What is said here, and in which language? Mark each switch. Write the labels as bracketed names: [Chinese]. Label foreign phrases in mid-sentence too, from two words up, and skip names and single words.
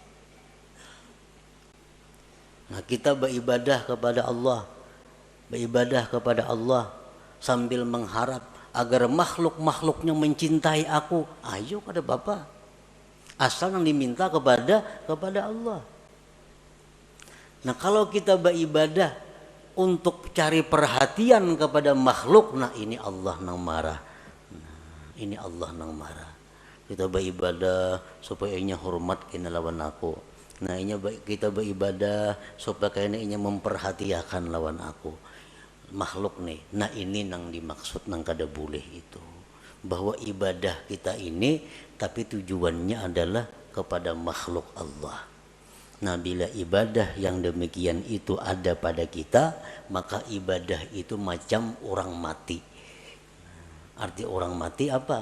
[Indonesian] Nah kita beribadah kepada Allah sambil mengharap agar makhluk-makhluknya mencintai aku. Ayo kada Bapak, asal yang diminta kepada Allah. Nah kalau kita beribadah untuk cari perhatian kepada makhluk, nah ini Allah nang marah. Ini Allah nang marah. Kita beribadah supaya inya hormat kena lawan aku. Nah inya kita beribadah supaya kena inya memperhatikan lawan aku. Makhluk nih. Nah ini nang dimaksud nang kada boleh itu. Bahwa ibadah kita ini tapi tujuannya adalah kepada makhluk Allah. Nah bila ibadah yang demikian itu ada pada kita, maka ibadah itu macam orang mati. Arti orang mati apa?